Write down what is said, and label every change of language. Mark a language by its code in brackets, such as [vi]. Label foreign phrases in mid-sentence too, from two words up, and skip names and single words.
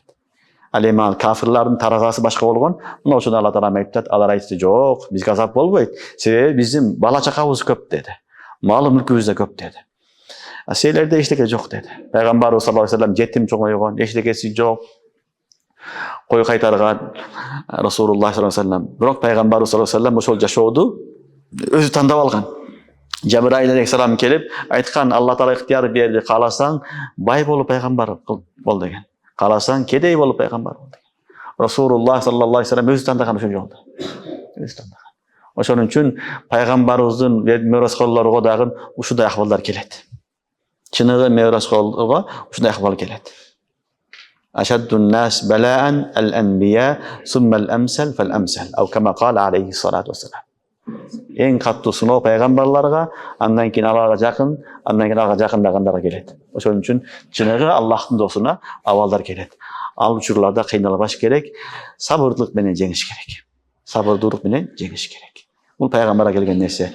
[ky] Ал эми кафирлардын таразасы башка болгон. Мына ошону Алла Таала айтат, алар айтты: "Жок, бизге азап болбойт. Себеби биздин бала чакабыз көп" деди. Малы мүлкүбүз да көп деди. Силерде эчтеке жок деди. Пайгамбарыбыз [ar] صلى الله عليه وسلم [ky] жетим чоңойгон, эчтекеси жок. Кой кайтарган Расулуллах [ar] صلى الله عليه وسلم. [ky] Бирок пайгамбарыбыз [ar] صلى الله عليه وسلم [ky] ошол жашооду өзү тандап алган. Жабраил алейхиссалам келип айткан: "Алла Таала ыктыяр берди, кааласаң бай болуп пайгамбар бол" деген. Кааласаң кедей болуп пайгамбар бол деген. Расулуллах [ar] صلى الله عليه وسلم [ky] өзү тандаган ошол жолду. Өзү тандаган. Ошон үчүн пайгамбарыбыздын мераскорлорго дагы ушундай акыбалдар келет. Чыныгы мераскорлорго ушундай акыбал келет. [ar] أشد الناس بلاء الأنبياء ثم الأمثل فالأمثل. أو كما قال عليه الصلاة والسلام. [ky] Эң каттуу сыноо пайгамбарларга, андан кийин аларга жакын, андан кийин аларга жакындагандарга келет. Ошон үчүн чыныгы Аллахтын досуна абалдар келет. Ал учурларда кыйналбаш керек, сабырдуулук менен жеңиш керек. Сабырдуулук менен жеңиш керек. Бул пайгамбарга келген нерсе.